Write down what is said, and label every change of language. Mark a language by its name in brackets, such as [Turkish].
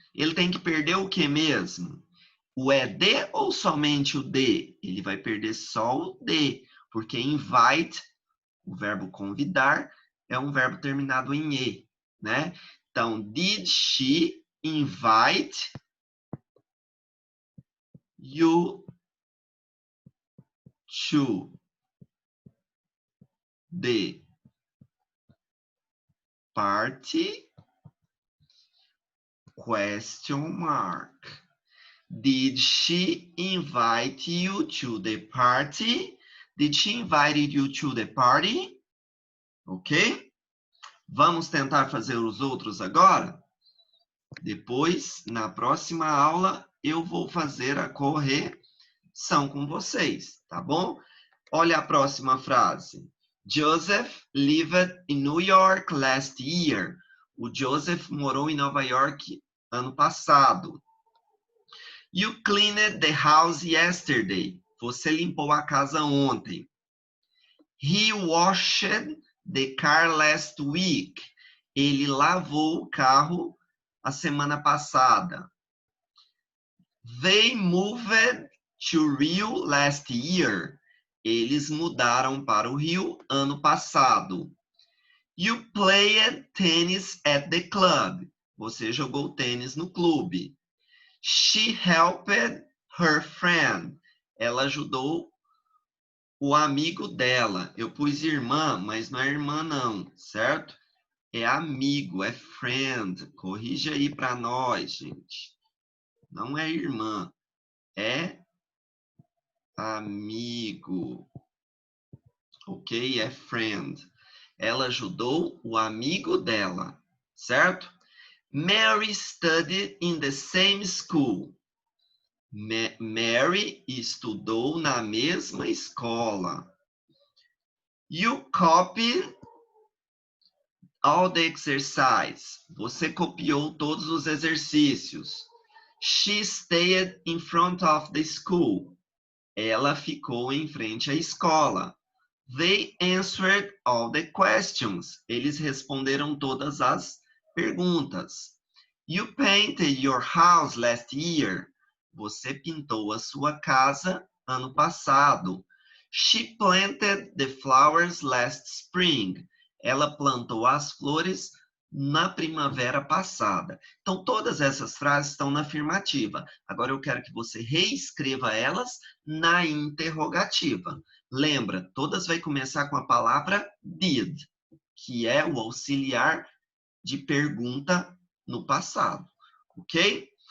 [Portuguese] Ele tem que perder o que mesmo? O ED ou somente o D? Ele vai perder só o D, porque invite, o verbo convidar, é um verbo terminado em E, né? [English] Então, did she invite you to the party? Question mark. Did she invite you to the party? Did she invite you to the party? [Portuguese] Ok? Vamos tentar fazer os outros agora? Depois, na próxima aula, eu vou fazer a correção com vocês, tá bom? Olha a próxima frase. [English] Joseph lived in New York last year. [Portuguese] O Joseph morou em Nova York ano passado. [English] You cleaned the house yesterday. [Portuguese] Você limpou a casa ontem. [English] He washed the car last week. [Portuguese] Ele lavou o carro a semana passada. [English] They moved to Rio last year. [Portuguese] Eles mudaram para o Rio ano passado. [English] You played tennis at the club. [Portuguese] Você jogou tênis no clube. [English] She helped her friend. [Portuguese] Ela ajudou o amigo dela. Eu pus irmã, mas não é irmã não, certo? É amigo, é friend. Corrige aí para nós, gente. Não é irmã, é amigo. Ok? É friend. Ela ajudou o amigo dela, certo? [English] Mary studied in the same school. [Portuguese] Mary estudou na mesma escola. [English] You copied all the exercise. [Portuguese] Você copiou todos os exercícios. [English] She stayed in front of the school. [Portuguese] Ela ficou em frente à escola. [English] They answered all the questions. [Portuguese] Eles responderam todas as perguntas. [English] You painted your house last year. [Portuguese] Você pintou a sua casa ano passado. [English] She planted the flowers last spring. [Portuguese] Ela plantou as flores na primavera passada. Então, todas essas frases estão na afirmativa. Agora, eu quero que você reescreva elas na interrogativa. Lembra, todas vai começar com a palavra did, que é o auxiliar de pergunta no passado, ok?